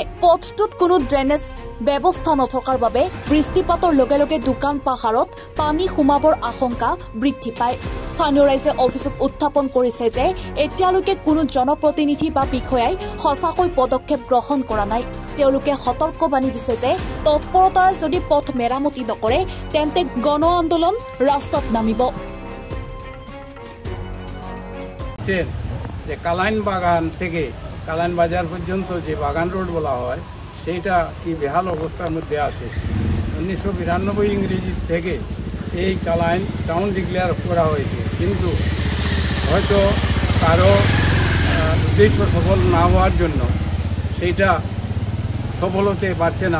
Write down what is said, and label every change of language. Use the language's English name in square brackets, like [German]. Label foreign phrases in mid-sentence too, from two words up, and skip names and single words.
[Assamese] পথটোত কোনো ড্ৰেনেজ ব্যৱস্থা নথকাৰ বাবে বৃষ্টিপাতৰ লগে লগে দোকান পাহাৰত পানী সোমাবৰ আশংকা বৃদ্ধি পায়। স্থানীয় ৰাইজে অভিযোগ উত্থাপন কৰিছে যে এতিয়ালৈকে কোনো জনপ্ৰতিনিধি বা বিষয়াই সঁচাকৈ পদক্ষেপ গ্ৰহণ কৰা নাই। তেওঁলোকে সতৰ্কবাণী দিছে যে তৎপৰতাৰে যদি পথ মেৰামতি নকৰে তেন্তে গণ আন্দোলন ৰাস্তাত নামিব। [Bangla] যে কালাইন বাগান থেকে কালাইন বাজার পর্যন্ত যে বাগান রোড বলা হয় সেইটা কি বেহাল অবস্থার মধ্যে আছে। 1992 ইংরেজি থেকে এই কালাইন টাউন ডিক্লেয়ার করা হয়েছে, কিন্তু হয়তো কারো উদ্দেশ্য সফল না হওয়ার জন্য সেইটা সফল হতে পারছে না।